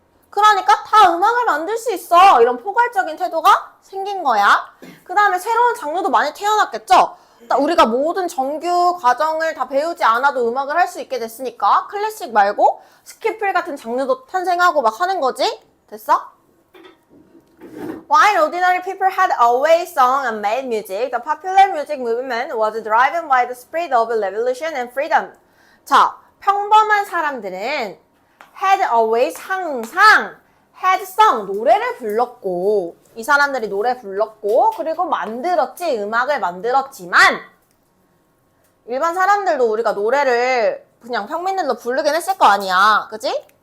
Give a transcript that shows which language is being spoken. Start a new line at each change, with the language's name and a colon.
Korean: 그러니까 다 음악을 만들 수 있어. 이런 포괄적인 태도가 생긴 거야. 그 다음에 새로운 장르도 많이 태어났겠죠? 우리가 모든 정규 과정을 다 배우지 않아도 음악을 할 수 있게 됐으니까 클래식 말고 스키플 같은 장르도 탄생하고 막 하는 거지? 됐어?
English: While ordinary people had always sung and made music, the popular music movement was driven by the spirit of revolution and freedom.
Korean: 자, 평범한 사람들은
English: had always
Korean: 항상
English: had sung
Korean: 노래를 불렀고 이 사람들이 노래 불렀고 그리고 만들었지 음악을 만들었지만 일반 사람들도 우리가 노래를 그냥 평민들도 부르긴 했을 거 아니야. 그지?